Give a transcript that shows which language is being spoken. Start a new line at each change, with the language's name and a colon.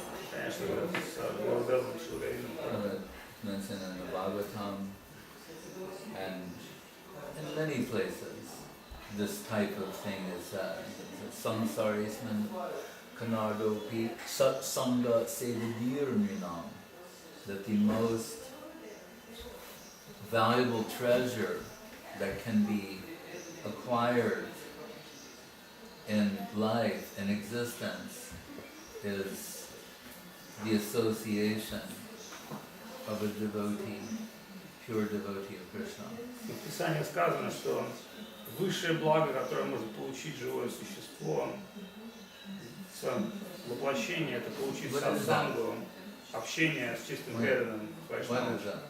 Russian: Конечно, с Гурудевом Шрила.
English: Mentioned in the Bhagavatam and in many places this type of thing is
Sanskrit: samsarisman kanardopi satsanga sevadirminam,
English: that the most valuable treasure that can be acquired in life and existence is the association of a devotee, pure devotee of Krishna.
Russian: В Писании сказано, что высшее благо, которое может получить живое существо в своем воплощении, это получить сатсангу, общение с чистым преданным Вайшнавом.